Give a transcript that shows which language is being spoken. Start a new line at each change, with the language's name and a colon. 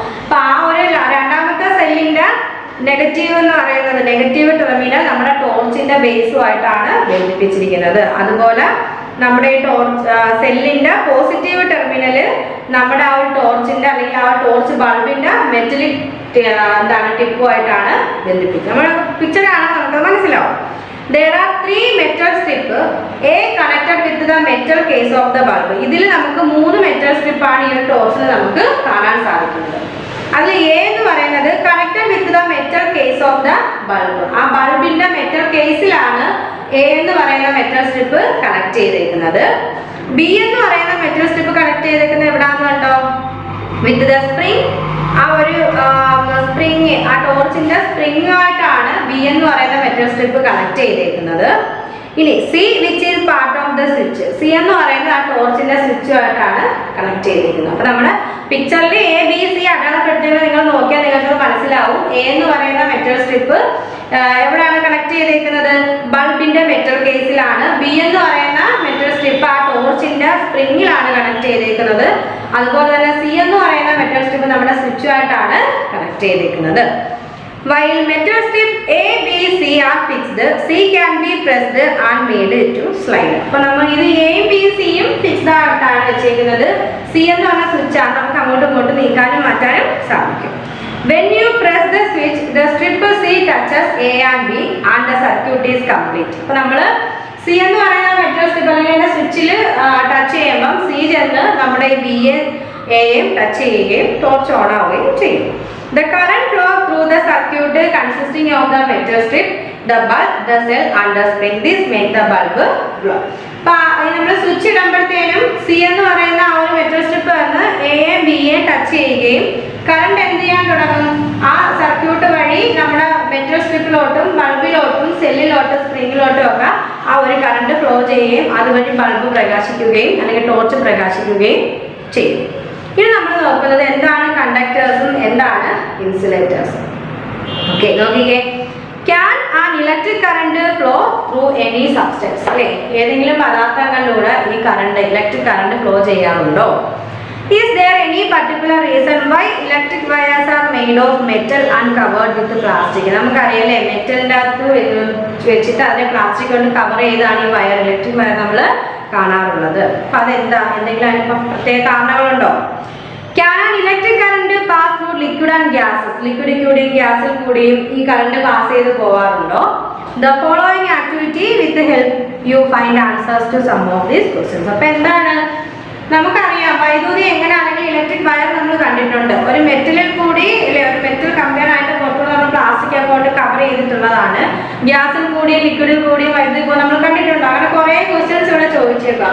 Malayalam: അപ്പൊ ആ ഒരു രണ്ടാമത്തെ സെല്ലിന്റെ നെഗറ്റീവ് എന്ന് പറയുന്നത്, നെഗറ്റീവ് ടെർമിനൽ നമ്മുടെ ടോർച്ചിന്റെ ബേസുമായിട്ടാണ് ബന്ധിപ്പിച്ചിരിക്കുന്നത്. അതുപോലെ നമ്മുടെ ഈ സെല്ലിന്റെ പോസിറ്റീവ് ടെർമിനല് നമ്മുടെ ആ ഒരു ടോർച്ചിന്റെ അല്ലെങ്കിൽ ആ ടോർച്ച് ബൾബിന്റെ മെറ്റലിക് എന്താണ് ടിപ്പുമായിട്ടാണ് ബന്ധിപ്പിച്ചത്. നമ്മുടെ പിക്ചർ കാണാൻ നമുക്ക് മനസ്സിലാവും.
English: There are 3 metal strip A connected with the metal case of the bulb.
Malayalam: ഇതിൽ നമുക്ക് 3 മെറ്റൽ സ്ട്രിപ്പ് ആണ് ഈ ഒരു ടോർച്ചിൽ നമുക്ക് കാണാൻ സാധിക്കുന്നത്. അതിൽ എ എന്ന് പറയുന്നത്
English: Connected with the metal case of the bulb.
Malayalam: ആ ബൾബിന്റെ മെറ്റൽ കേസിലാണ് എ എന്ന് പറയുന്ന മെറ്റൽ സ്ട്രിപ്പ് കണക്ട് ചെയ്തേക്കുന്നത്. ബി എന്ന് പറയുന്ന മെറ്റൽ സ്ട്രിപ്പ് കണക്ട് ചെയ്തേക്കുന്നത് എവിടാന്ന് കണ്ടോ?
English: With the spring.
Malayalam: ആ ഒരു സ്പ്രിങ്, ആ ടോർച്ചിന്റെ സ്പ്രിംഗ് ആയിട്ടാണ് ബി എന്ന് പറയുന്ന മെറ്റൽ സ്ട്രിപ്പ് കണക്ട് ചെയ്തേക്കുന്നത്. ഇനി
English: C which is part of the switch.
Malayalam: C എന്ന് പറയുന്നത് ആ ടോർച്ചിന്റെ സ്വിച്ചുമായിട്ടാണ് കണക്ട് ചെയ്തിരിക്കുന്നത്. അപ്പൊ നമ്മുടെ പിക്ചറിൽ എ ബി സി അടയാളപ്പെടുത്തിയത് നിങ്ങൾ നോക്കിയാൽ നിങ്ങൾക്ക് മനസ്സിലാവും. എ എന്ന് പറയുന്ന മെറ്റൽ സ്ട്രിപ്പ് എവിടെയാണ് കണക്ട് ചെയ്തിരിക്കുന്നത്? ബൾബിന്റെ മെറ്റൽ കേസിലാണ്. ബി എന്ന് പറയുന്ന മെറ്റൽ സ്ട്രിപ്പ് ആ ടോർച്ചിന്റെ സ്പ്രിങ്ങിലാണ് കണക്ട് ചെയ്തിരിക്കുന്നത്. അതുപോലെ തന്നെ സി എന്ന് പറയുന്ന മെറ്റൽ സ്ട്രിപ്പ് നമ്മുടെ സ്വിച്ചുമായിട്ടാണ് കണക്ട് ചെയ്തിരിക്കുന്നത്.
English: While metal strip A, B, C are fixed, C can be pressed and made to slide.
Malayalam: അപ്പോൾ നമ്മൾ ഇത് എയും ബി സിയും ഫിക്സ്ഡ് ആയിട്ടാണ് വെച്ചേക്കുന്നത്. സി എന്ന് പറഞ്ഞ സ്വിച്ച് ആണ്, നമുക്ക് അങ്ങോട്ടും ഇങ്ങോട്ടും നീക്കാനും മാറ്റാനും സാധിക്കും.
English: When you press the switch, the strip C touches A and B and the circuit is complete.
Malayalam: അപ്പോൾ നമ്മൾ സി എന്ന് പറയുന്ന മെറ്റൽ സ്ട്രിപ്പ് അല്ലെങ്കിൽ സ്വിച്ചിൽ ടച്ച് ചെയ്യുമ്പം സി ചെന്ന് നമ്മുടെ ബി എയും ടച്ച് ചെയ്യുകയും ടോർച്ച് ഓൺ ആവുകയും ചെയ്യും.
English: The current flow through the circuit consisting of the metal strip, the bulb, the cell and the spring. This make the bulb glow.
Malayalam: അപ്പോൾ നമ്മൾ സ്വിച്ച് ഇടുമ്പോഴത്തേനും സി എന്ന് പറയുന്ന ആ ഒരു മെറ്റൽ സ്ട്രിപ്പ് വന്ന് എയും ബിയെയും ടച്ച് ചെയ്യുകയും കറണ്ട് എന്ത് ചെയ്യാൻ തുടങ്ങും? ആ സർക്യൂട്ട് വഴി നമ്മുടെ മെറ്റൽ സ്ട്രിപ്പിലോട്ടും ബൾബിലോട്ടും സെല്ലിലോട്ടും സ്പ്രിങ്ങിലോട്ടും ഒക്കെ ആ ഒരു കറണ്ട് ഫ്ലോ ചെയ്യുകയും അതുവഴി ബൾബ് പ്രകാശിക്കുകയും അല്ലെങ്കിൽ ടോർച്ച് പ്രകാശിക്കുകയും ചെയ്യും. ഇനി നമ്മൾ നോക്കുന്നത് എന്താണ് കണ്ടക്ടേഴ്സും എന്താണ് ഇൻസുലേറ്റേഴ്സും. ഓക്കെ, നോക്കിക്കേ.
English: Can an electric current flow through any substance?
Malayalam: അല്ലേ, ഏതെങ്കിലും പദാർത്ഥങ്ങളിലൂടെ ഈ കറണ്ട്, ഇലക്ട്രിക് കറണ്ട് ഫ്ലോ ചെയ്യാറുണ്ടോ?
English: Is there any particular reason why electric wires are made of metal and covered with plastic?
Malayalam: നമുക്കറിയാലേ, മെറ്റലിൻ്റെ അകത്ത് വെച്ചിട്ട് അതിനെ പ്ലാസ്റ്റിക് കൊണ്ട് കവർ ചെയ്താണ് ഈ വയർ, ഇലക്ട്രിക് വയർ നമ്മൾ കാണാറുള്ളത്. അപ്പൊ അതെന്താ, എന്തെങ്കിലും അതിന് പ്രത്യേക കാരണങ്ങളുണ്ടോ?
English: Can an electric current pass through liquid and gases?
Malayalam: ലിക്വിഡിൽ കൂടിയും ഗ്യാസിൽ കൂടിയും ഈ കറണ്ട് പാസ് ചെയ്ത് പോകാറുണ്ടോ?
English: The following activity with help you find answers to some of these questions.
Malayalam: അപ്പൊ എന്താണ്, നമുക്കറിയാം വൈദ്യുതി എങ്ങനെയാണെങ്കിൽ ഇലക്ട്രിക് വയർ നമ്മൾ കണ്ടിട്ടുണ്ട്. ഒരു മെറ്റലിൽ കൂടി അല്ലെ, ഒരു മെറ്റൽ കമ്പയറായിട്ട് പുറത്തുനിന്ന് നമ്മൾ പ്ലാസ്റ്റിക് അക്കൗണ്ട് കവർ ചെയ്തിട്ടുള്ളതാണ്. ഗ്യാസിൽ കൂടിയും ലിക്വിഡിൽ കൂടിയും വൈദ്യുതി ഇപ്പോൾ നമ്മൾ കണ്ടിട്ടുണ്ട്. അങ്ങനെ കുറെ ക്വസ്റ്റ്യൻസ് ഇവിടെ ചോദിച്ചേക്കാം.